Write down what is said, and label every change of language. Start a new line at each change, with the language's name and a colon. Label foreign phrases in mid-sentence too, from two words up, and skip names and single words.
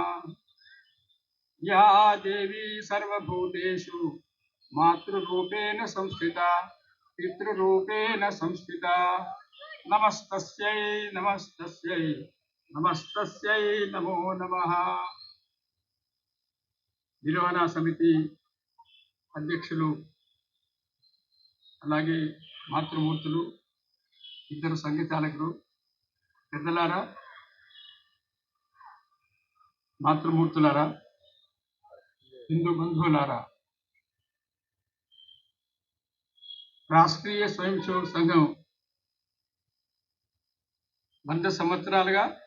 Sanskrit: या देवी सर्वभूतेषु मातृरूपेण संस्थिता पितृरूपेण संस्थिता नमस्तस्यै नमस्तस्यै नमस्तस्यै नमो नमः।
Telugu: నిర్వహణా సమితి అధ్యక్షులు అలాగే మాతృమూర్తులు, ఇద్దరు సంఘచాలకులు, పెద్దలారా, మాతృమూర్తులారా, హిందూ బంధువులారా, రాష్ట్రీయ స్వయం సేవక సంఘం 100 సంవత్సరాలుగా